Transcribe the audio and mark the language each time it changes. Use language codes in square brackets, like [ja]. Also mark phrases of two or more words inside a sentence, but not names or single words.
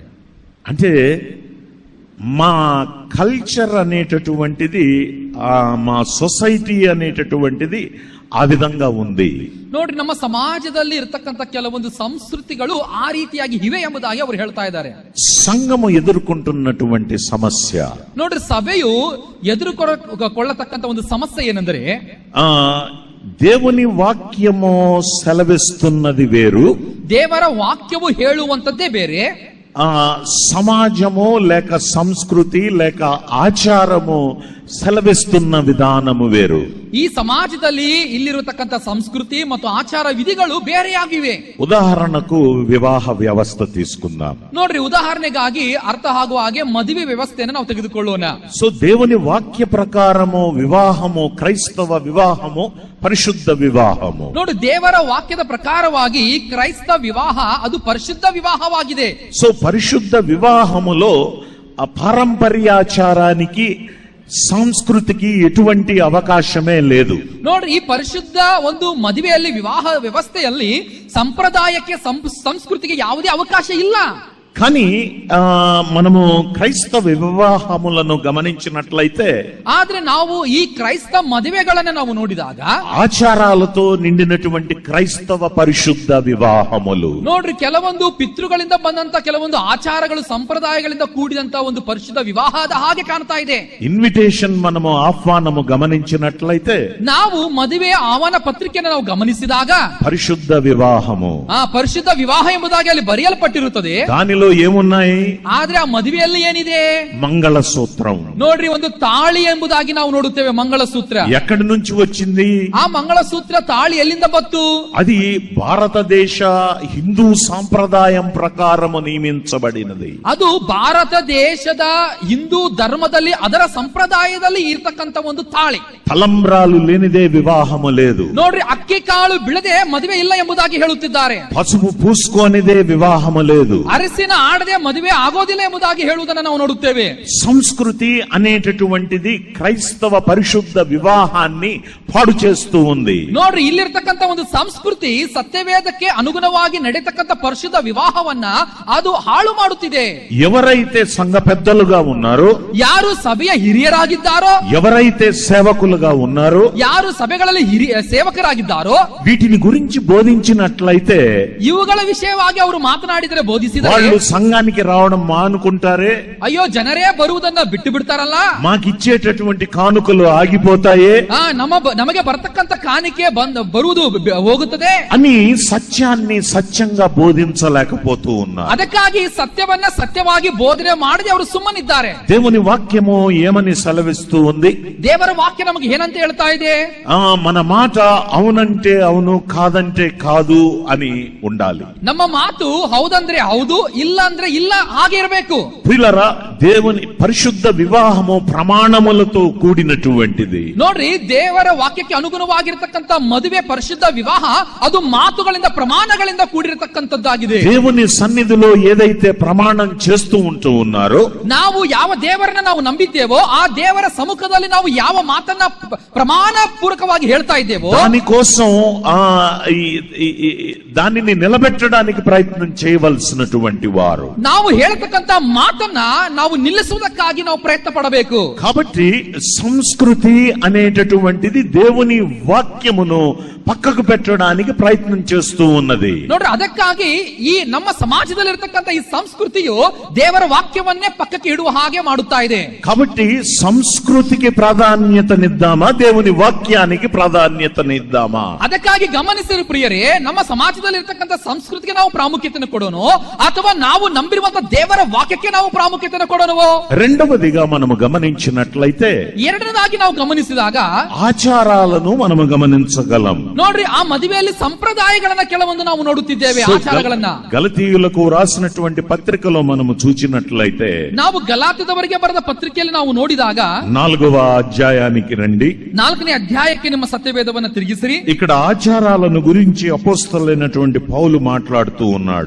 [te] అంటే మా కల్చర్ అనేటటువంటిది, మా సొసైటీ అనేటటువంటిది ఆ విధంగా ఉంది. [kn] ನೋಡ್ರಿ, ನಮ್ಮ ಸಮಾಜದಲ್ಲಿ ಇರತಕ್ಕಂತ ಕೆಲವೊಂದು ಸಂಸ್ಕೃತಿಗಳು ಆ ರೀತಿಯಾಗಿ ಇವೆ ಎಂಬುದಾಗಿ ಅವರು ಹೇಳ್ತಾ ಇದ್ದಾರೆ. [te] సంఘము ఎదుర్కొంటున్నటువంటి సమస్య, [kn] ನೋಡ್ರಿ, ಸಭೆಯು ಎದುರುಕೊಳ್ಳತಕ್ಕಂತ ಒಂದು ಸಮಸ್ಯೆ ಏನೆಂದರೆ, [te] దేవుని వాక్యము సెలవిస్తున్నది వేరు, [kn] ದೇವರ ವಾಕ್ಯವು ಹೇಳುವಂತದ್ದೇ ಬೇರೆ, [te] సమాజము లేక సంస్కృతి లేక ఆచారము సెలవిస్తున్న విధానము వేరు. [kn] ಈ ಸಮಾಜದಲ್ಲಿ ಇಲ್ಲಿರತಕ್ಕಂತ ಸಂಸ್ಕೃತಿ ಮತ್ತು ಆಚಾರ ವಿಧಿಗಳು ಬೇರೆಯಾಗಿವೆ. [te] ఉదాహరణకు వివాహ వ్యవస్థ తీసుకుందాం. [kn] ನೋಡ್ರಿ, ಉದಾಹರಣೆಗಾಗಿ ಅರ್ಥ ಆಗುವ ಹಾಗೆ ಮದುವೆ ವ್ಯವಸ್ಥೆಯನ್ನು ನಾವು ತೆಗೆದುಕೊಳ್ಳೋಣ. [te] సో దేవుని వాక్య ప్రకారము వివాహము, క్రైస్తవ వివాహము పరిశుద్ధ వివాహము. [kn] ನೋಡಿ, ದೇವರ ವಾಕ್ಯದ ಪ್ರಕಾರವಾಗಿ ಕ್ರೈಸ್ತ ವಿವಾಹ ಅದು ಪರಿಶುದ್ಧ ವಿವಾಹವಾಗಿದೆ. [te] సో పరిశుద్ధ వివాహములో ఆ పారంపర్యాచారానికి, సంస్కృతికి ఎటువంటి అవకాశమే లేదు. [kn] ನೋಡ್ರಿ, ಈ ಪರಿಶುದ್ಧ ಒಂದು ಮದುವೆಯಲ್ಲಿ ವಿವಾಹ ವ್ಯವಸ್ಥೆಯಲ್ಲಿ ಸಂಪ್ರದಾಯಕ್ಕೆ ಸಂಸ್ಕೃತಿಗೆ ಯಾವುದೇ ಅವಕಾಶ ಇಲ್ಲ. [te] కానీ మనము క్రైస్తవ వివాహములను గమనించినట్లయితే, [kn] ಆದ್ರೆ ನಾವು ಈ ಕ್ರೈಸ್ತ ಮದುವೆಗಳನ್ನ ನಾವು ನೋಡಿದಾಗ [te] ఆచారాలతో నిండినటువంటి క్రైస్తవ పరిశుద్ధ వివాహములు. [kn] ನೋಡ್ರಿ, ಕೆಲವೊಂದು ಪಿತೃಗಳಿಂದ ಬಂದಂತ ಕೆಲವೊಂದು ಆಚಾರಗಳು ಸಂಪ್ರದಾಯಗಳಿಂದ ಕೂಡಿದಂತ ಒಂದು ಪರಿಶುದ್ಧ ವಿವಾಹದ ಹಾಗೆ ಕಾಣ್ತಾ ಇದೆ. [te] ఇన్విటేషన్ మనము ఆహ్వానము గమనించినట్లయితే, [kn] ನಾವು ಮದುವೆಯ ಆಹ್ವಾನ ಪತ್ರಿಕೆಯನ್ನು ನಾವು ಗಮನಿಸಿದಾಗ [te] పరిశుద్ధ వివాహము, [kn] ಆ ಪರಿಶುದ್ಧ ವಿವಾಹ ಎಂಬುದಾಗಿ ಅಲ್ಲಿ ಬರೆಯಲ್ಪಟ್ಟಿರುತ್ತದೆ. [te] దానిలో ఏమున్నాయి? [kn] ಆದ್ರೆ ಆ ಮದುವೆಯಲ್ಲಿ ಏನಿದೆ? [te] మంగళసూత్రం. [kn] ನೋಡ್ರಿ, ಒಂದು ತಾಳಿ ಎಂಬುದಾಗಿ ನಾವು ನೋಡುತ್ತೇವೆ. ಮಂಗಳಸೂತ್ರ [te] ఎక్కడి నుంచి వచ్చింది? [kn] ಆ ಮಂಗಳಸೂತ್ರ ತಾಳಿ ಎಲ್ಲಿಂದ ಬಂತು? [te] అది భారతదేశ హిందూ సాంప్రదాయం ప్రకారము నియమించబడినది. [kn] ಅದು ಭಾರತ ದೇಶದ ಹಿಂದೂ ಧರ್ಮದಲ್ಲಿ ಅದರ ಸಂಪ್ರದಾಯದಲ್ಲಿ ಇರ್ತಕ್ಕಂತ ಒಂದು ತಾಳಿ. [te] తలంబ్రాలు లేనిదే వివాహము లేదు. [kn] ನೋಡ್ರಿ, ಅಕ್ಕಿ ಕಾಳು ಬಿಳದೆ ಮದುವೆ ಇಲ್ಲ ಎಂಬುದಾಗಿ ಹೇಳುತ್ತಿದ್ದಾರೆ. [te] పసుపు పూసుకోనిదే వివాహము లేదు. [kn] ಅರಸಿನ ಆಡದೆ ಮದುವೆ ಆಗೋದಿಲ್ಲ ಎಂಬುದಾಗಿ ಹೇಳುವುದನ್ನು ನಾವು ನೋಡುತ್ತೇವೆ. [te] సంస్కృతి అనేటటువంటిది క్రైస్తవ పరిశుద్ధ వివాహాన్ని పాడు చేస్తూ ఉంది. [kn] ನೋಡ್ರಿ, ಇಲ್ಲಿರ್ತಕ್ಕಂತ ಒಂದು ಸಂಸ್ಕೃತಿ ಸತ್ಯವೇದಕ್ಕೆ ಅನುಗುಣವಾಗಿ ನಡೆಯತಕ್ಕಂತ ಪರಿಶುದ್ಧ ವಿವಾಹವನ್ನ ಅದು ಹಾಳು ಮಾಡುತ್ತಿದೆ. [te] ఎవరైతే సంఘ పెద్దలుగా ఉన్నారో, [kn] ಯಾರು ಸಭೆಯ ಹಿರಿಯರಾಗಿದ್ದಾರೋ, [te] ఎవరైతే సేవకులుగా ఉన్నారో, [kn] ಯಾರು ಸಭೆಗಳಲ್ಲಿ ಸೇವಕರಾಗಿದ್ದಾರೋ, [te] వీటిని గురించి బోధించినట్లయితే [kn] ಇವುಗಳ ವಿಷಯವಾಗಿ ಅವರು ಮಾತನಾಡಿದರೆ, ಬೋಧಿಸಿದರೆ, [te] వాళ్ళు సంఘానికి రావడం మానుకుంటారే, [kn] ಅಯ್ಯೋ ಜನರೇ ಬರುವುದನ್ನ ಬಿಟ್ಟು ಬಿಡ್ತಾರಲ್ಲ, [te] మాకిచ్చేటటువంటి కానుకలు ఆగిపోతాయే [kn] ನಮಗೆ ಬರತಕ್ಕಂತ ಕಾಣಿಕೆ ಬರುವುದು ಹೋಗುತ್ತದೆ [te] అని సత్యాన్ని సత్యంగా బోధించలేకపోతూ ఉన్నారు. [kn] ಅದಕ್ಕಾಗಿ ಸತ್ಯವನ್ನ ಸತ್ಯವಾಗಿ ಬೋಧನೆ ಮಾಡದೆ ಅವರು ಸುಮ್ಮನಿದ್ದಾರೆ. [te] దేవుని వాక్యము ఏమని సెలవిస్తూ ఉంది? [kn] ದೇವರ ವಾಕ್ಯ ನಮಗೆ ಏನಂತ ಹೇಳ್ತಾ ಇದೆ? [te] మన మాట అవునంటే అవును, కాదంటే కాదు అని ఉండాలి. [kn] ನಮ್ಮ ಮಾತು ಹೌದಂದ್ರೆ ಹೌದು, ಇಲ್ಲ ಅಂದ್ರೆ ಇಲ್ಲ, ಹಾಗೆ ಇರಬೇಕು. [te] ప్రియులారా, దేవుని పరిశుద్ధ వివాహము ప్రమాణములతో కూడినటువంటిది. [kn] ನೋಡ್ರಿ, ದೇವರ ವಾಕ್ಯಕ್ಕೆ ಅನುಗುಣವಾಗಿರತಕ್ಕಂತ ಮದುವೆ ಪರಿಶುದ್ಧ ವಿವಾಹ ಅದು ಮಾತುಗಳಿಂದ ಪ್ರಮಾಣಗಳಿಂದ ಕೂಡಿರತಕ್ಕಂತದ್ದಾಗಿದೆ. [te] దేవుని సన్నిధిలో ఏదైతే ప్రమాణం చేస్తూ ఉంటూ ఉన్నారో, [kn] ನಾವು ಯಾವ ದೇವರನ್ನ ನಾವು ನಂಬಿದ್ದೇವೋ ಆ ದೇವರ ಸಮ್ಮುಖದಲ್ಲಿ ನಾವು ಯಾವ ಮಾತನ್ನ ಪ್ರಮಾಣ ಪೂರ್ವಕವಾಗಿ ಹೇಳ್ತಾ ಇದ್ದೇವೋ [te] దానికోసం దానిని నిలబెట్టడానికి ప్రయత్నం చేయవలసినటువంటి వారు. [kn] ನಾವು ಹೇಳತಕ್ಕಂತ ಮಾತನ್ನ ನಾವು ನಿಲ್ಲಿಸುವುದಕ್ಕಾಗಿ ನಾವು ಪ್ರಯತ್ನ ಪಡಬೇಕು. [te] కాబట్టి సంస్కృతి అనేటటువంటిది దేవుని వాక్యమును పక్కకు పెట్టడానికి ప్రయత్నం చేస్తూ ఉన్నది. [kn] ನೋಡ್ರಿ, ಅದಕ್ಕಾಗಿ ಈ ನಮ್ಮ ಸಮಾಜದಲ್ಲಿ ಇರತಕ್ಕಂತ ಈ ಸಂಸ್ಕೃತಿಯು ದೇವರ ವಾಕ್ಯವನ್ನೇ ಪಕ್ಕಕ್ಕೆ ಇಡುವ ಹಾಗೆ ಮಾಡುತ್ತಾ ಇದೆ. [te] కాబట్టి సంస్కృతికి ప్రాధాన్యతనిద్దామా, దేవుని వాక్యానికి ప్రాధాన్యతనిద్దామా? [kn] ಅದಕ್ಕಾಗಿ ಗಮನಿಸಿರಿ ಪ್ರಿಯರೇ, ನಮ್ಮ ಸಮಾಜದಲ್ಲಿ ಇರತಕ್ಕಂತ ಸಂಸ್ಕೃತಿಗೆ ನಾವು ಪ್ರಾಮುಖ್ಯತೆಯನ್ನು ಕೊಡೋಣ ಅಥವಾ ನಾವು ನಂಬಿರುವಂತ ದೇವರ ವಾಕ್ಯಕ್ಕೆ ನಾವು ಪ್ರಾಮುಖ್ಯತೆಯನ್ನು ಕೊಡೋಣವೋ? [te] రెండవదిగా మనము గమనించినట్లయితే, [kn] ಎರಡನೇದಾಗಿ ನಾವು ಗಮನಿಸಿದಾಗ [te] ఆచారాలను మనము గమనించగలం. [kn] ನೋಡ್ರಿ, ಆ ಮದುವೆಯಲ್ಲಿ ಸಂಪ್ರದಾಯಗಳನ್ನ ಕೆಲವೊಂದು ನಾವು ನೋಡುತ್ತಿದ್ದೇವೆ, ಆಚಾರಗಳನ್ನ. [te] గలతీయులకు రాసినటువంటి పత్రికలో మనము చూచినట్లయితే, [kn] ನಾವು ಗಲಾತ್ಯದವರಿಗೆ ಬರೆದ ಪತ್ರಿಕೆಯಲ್ಲಿ ನಾವು ನೋಡಿದಾಗ [te] 4వ అధ్యాయానికి రండి. [kn] 4ನೇ ಅಧ್ಯಾಯಕ್ಕೆ ನಿಮ್ಮ ಸತ್ಯವೇದವನ್ನ ತಿರುಗಿಸಿರಿ. [te] ఇక్కడ ఆచారాలను గురించి అపోస్తలుడైనటువంటి పౌలు మాట్లాడుతూ ఉన్నాడు.